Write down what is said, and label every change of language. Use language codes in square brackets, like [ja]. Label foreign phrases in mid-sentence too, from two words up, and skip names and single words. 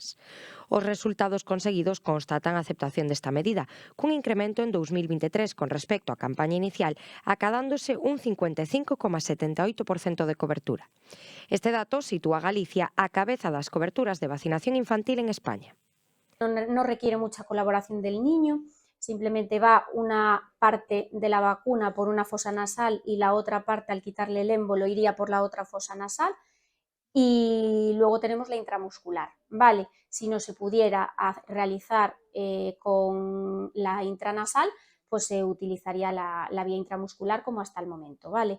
[gl] Os resultados conseguidos constatan a aceptación desta medida, cun incremento en 2023 con respecto á campaña inicial, acadándose un 55,78% de cobertura. Este dato sitúa a Galicia á cabeza das coberturas de vacinación infantil en España. [es] No requiere mucha colaboración del niño, simplemente va una parte de la vacuna por una fosa nasal y la otra parte, al quitarle el émbolo, iría por la otra fosa nasal. Y luego tenemos la intramuscular, ¿vale? Si no se pudiera realizar con la intranasal, pues se utilizaría la vía intramuscular como hasta el momento, ¿vale?